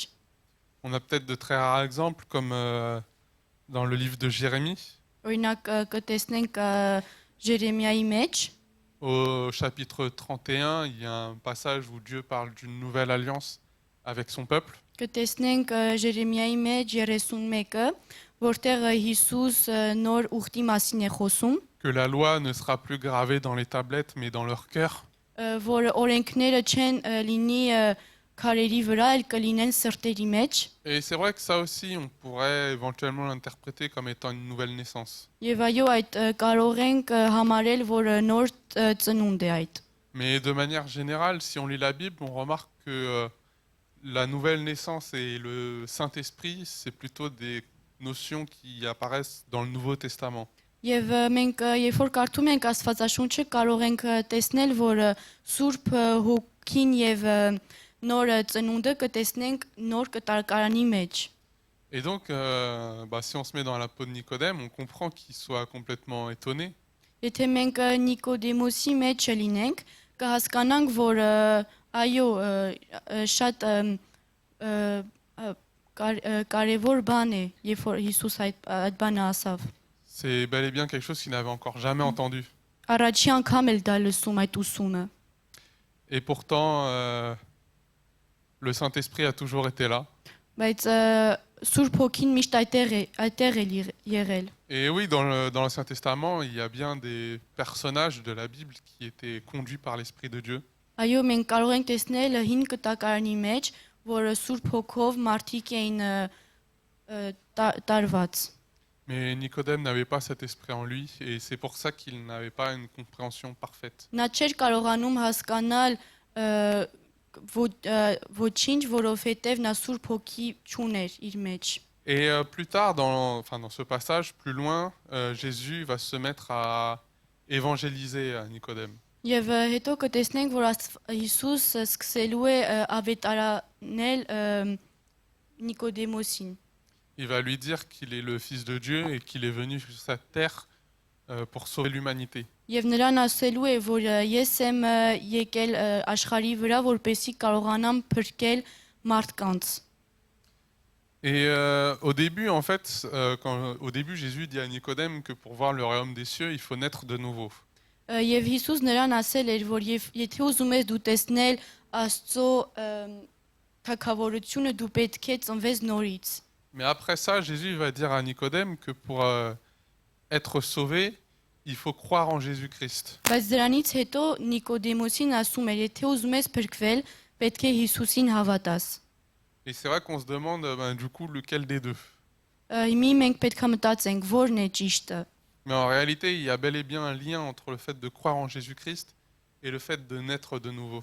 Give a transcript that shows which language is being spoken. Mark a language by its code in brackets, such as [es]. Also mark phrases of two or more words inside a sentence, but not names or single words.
[fr] On a peut-être de très rares exemples, comme dans le livre de Jérémie, [hy] Օրինակ կտեսնենք Ժերեմիայի մեջ, [fr] au chapitre 31, il y a un passage où Dieu parle d'une nouvelle alliance avec son peuple. [hy] կտեսնենք Ժերեմիայի մեջ 31-ը, որտեղ Հիսուս նոր ուխտի մասին է խոսում, [fr] Que la loi ne sera plus gravée dans les tablettes, mais dans leur cœur. [hy] որ օրենքները չեն լինի քարերի վրա, այլ կլինեն սրտերի մեջ։ [fr] Et c'est vrai que ça aussi, on pourrait éventuellement l'interpréter comme étant une nouvelle naissance. [hy] Եվ այո, այդ կարող ենք համարել, որ նոր ծնունդ է այդ։ [fr] Mais de manière générale, si on lit la Bible, on remarque que la nouvelle naissance et le Saint-Esprit, c'est plutôt des notions qui apparaissent dans le Nouveau Testament. [hy] Եվ մենք երբ որ կարդում ենք Աստվածաշունչը, կարող ենք տեսնել, որ Սուրբ Հոգին եւ նոր ծնունդը կտեսնենք նոր կտակարանի մեջ։ [fr] Et donc, si on se met dans la peau de Nicodème, on comprend qu'il soit complètement étonné. [hy] Եթե մենք Նիկոդեմոսի մեջ լինենք, կհասկանանք, որ այո, շատ կարևոր բան է, երբ որ Հիսուս այդ բանը ասավ։ [fr] C'est bel et bien quelque chose qu'il n'avait encore jamais entendu. [hy] Առաջի անգամ էլ դա լսում այդ ուսումը։ [fr] Et pourtant, le Saint-Esprit a toujours été là. [hy] Բայց Սուրբ Հոգին միշտ այդտեղ է եղել։ [fr] Et oui, dans l'Ancien Testament, il y a bien des personnages de la Bible qui étaient conduits par l'Esprit de Dieu. [hy] Այո, մենք կարող ենք տեսնել 5 կտակարանի մեջ, որ Սուրբ Հոգով մարդիկ էին տարված։ [fr] Mais Nicodème n'avait pas cet esprit en lui, et c'est pour ça qu'il n'avait pas une compréhension parfaite. [hy] Նա չէր կարողանում հասկանալ ոչինչ, որովհետև նա Սուրբ Հոգի չուներ իր մեջ։ [fr] Et plus tard, dans ce passage, plus loin, Jésus va se mettre à évangéliser à Nicodème. [hy] Եվ հետո կտեսնենք, որ Հիսուս սկսելու է ավետարանել Նիկոդեմոսին։ [fr] Il va lui dire qu'il est le Fils de Dieu et qu'il est venu sur cette terre pour sauver l'humanité. [hy] Եվ նրան ասելու է, որ ես եմ եկել աշխարհի վրա, որպեսզի կարողանամ փրկել մարդկանց։ [fr] Et au début, en fait, au début, Jésus dit à Nicodème que pour voir le royaume des cieux, il faut naître de nouveau. [hy] Եվ Հիսուս նրան ասել էր, որ եթե ուզում ես դու տեսնել Աստծո թագավորությունը, դու պետք է ծնվես նորից։ [fr] Mais après ça, Jésus va dire à Nicodème que pour être sauvé, il faut croire en Jésus-Christ. [hy] Բայց դրանից հետո Նիկոդեմոսին ասում էր, եթե ուզում ես փրկվել, պետք է Հիսուսին հավատաս։ [fr] Et c'est vrai qu'on se demande du coup lequel des deux. [hy] Հիմի մենք պետք է մտածենք, որն է ճիշտը։ [fr] Mais en réalité, il y a bel et bien un lien entre le fait de croire en Jésus-Christ et le fait de naître de nouveau.